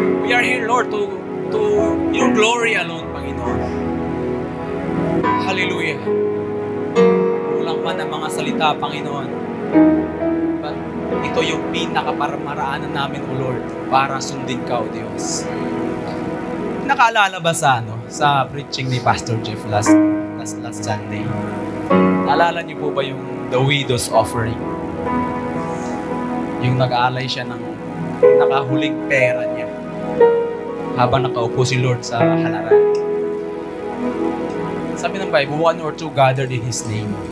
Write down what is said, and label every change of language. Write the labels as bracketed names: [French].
[English] We are here, Lord, to your glory alone, Panginoon. Hallelujah. [Filipino] Kulang man ang mga salita, Panginoon. But ito yung pinakaparaanan namin, O Lord, para sundin ka, O Diyos. Nakaalala ba sa preaching ni Pastor Jeff last Sunday? Naalala niyo po ba yung The Widow's Offering? Yung nag-aalay siya ng nakahuling pera niya habang nakaupo si Lord sa halaran. Sabi ng Bible, [English] 1 or 2 gathered in His name.